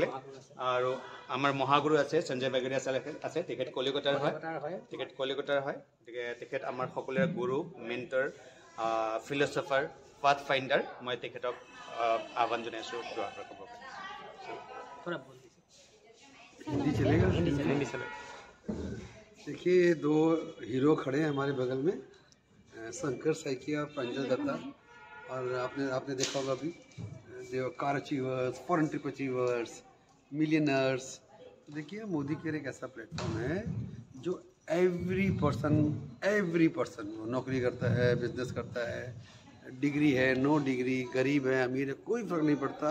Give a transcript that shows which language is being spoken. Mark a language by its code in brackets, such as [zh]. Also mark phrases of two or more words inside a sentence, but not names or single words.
[as] আৰু আমাৰ মহাগুৰু আছে সঞ্জয় বাগেৰিয়া ছাৰ আছে, তেখেত কলিকতাৰ হয়, গতিকে তেখেত আমাৰ সকলোৰে গুৰু, [en] mentor, philosopher, path finder. [as] মই তেখেতক আহ্বান জনাইছোঁ দুআষাৰ ক'ব পাৰে। [hi] देखिए, 2 हीरो खड़े हैं हमारे बगल में, शंकर शइकिया और प्रांजल दत्ता। और आपने देखा होगा अभी जो [en] car achievers, foreign trip achievers, millionaires. [hi] देखिए, मोदी केयर एक ऐसा प्लेटफॉर्म है जो [en] every person [hi] नौकरी करता है, बिजनेस करता है, डिग्री है, [en] no degree, [hi] गरीब है, अमीर है, कोई फ़र्क नहीं पड़ता।